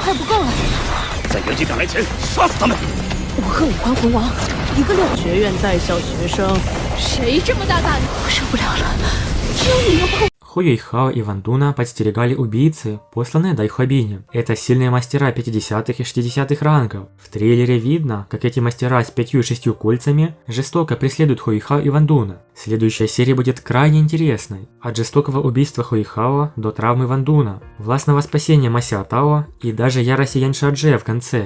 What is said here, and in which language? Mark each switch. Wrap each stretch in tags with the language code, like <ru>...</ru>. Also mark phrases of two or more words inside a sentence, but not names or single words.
<zh>快不够了！在元气赶来前，杀死他们！我和武官魂王，一个6学院在校学生，谁这么大胆？我受不了了，只有你能碰。</zh> <ru>Хуэйхао и Ван Дуна подстерегали убийцы, посланные Дайхуабинем. Это сильные мастера 50-х и 60-х рангов. В трейлере видно, как эти мастера с 5 и 6 кольцами жестоко преследуют Хуэйхао и Ван Дуна. Следующая серия будет крайне интересной. От жестокого убийства Хуэйхао до травмы Ван Дуна, властного спасения Ма Сяотао и даже ярости Ян Шаоджэ в конце.</ru>